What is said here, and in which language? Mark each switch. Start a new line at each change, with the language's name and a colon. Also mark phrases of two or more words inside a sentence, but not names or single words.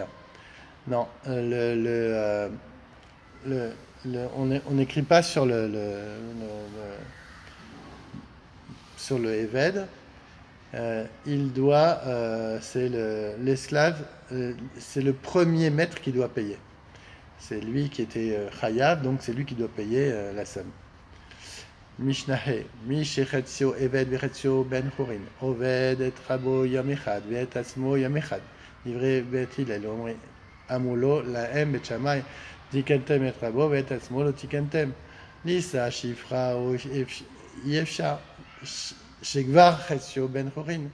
French: Non, on n'écrit pas sur sur le Eved. Il doit, c'est l'esclave, c'est le premier maître qui doit payer. C'est lui qui était Chayav, donc c'est lui qui doit payer la somme.
Hebrew: משנהה, מי שחציו עבד וחציו בן חורין, עובד את רבו יום אחד ואת עצמו יום אחד. דברי בית הלל, אמרו לו, להם בית שמאי, תיקנתם את רבו ואת עצמו לא תיקנתם. ניסה שפחה או אי אפשר, שכבר חציו בן חורין.